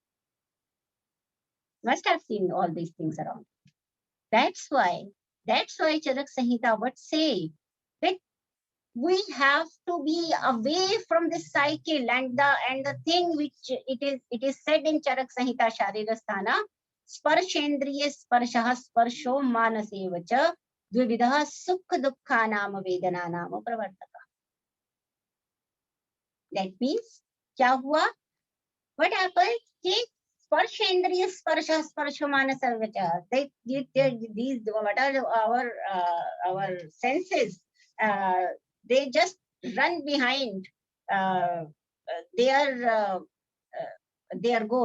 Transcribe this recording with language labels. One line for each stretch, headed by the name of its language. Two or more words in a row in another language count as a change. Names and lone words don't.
English: Must have seen all these things around. That's why Charak Samhita would say that we have to be away from this cycle, and the thing which it is said in Charak Samhita Sharirasthana,
Sanskrit: Sparshendriye Sparshah Sparsho Manasevacha Dvividha Sukha Dukkha Nama Vedana Nama Pravartaka.
English: That means,
Hindi: क्या हुआ?
English: What happens?
Sanskrit: Sparshendriya Sparshah Sparsho Manasevacha.
English: These what are our senses? They just run behind their goal.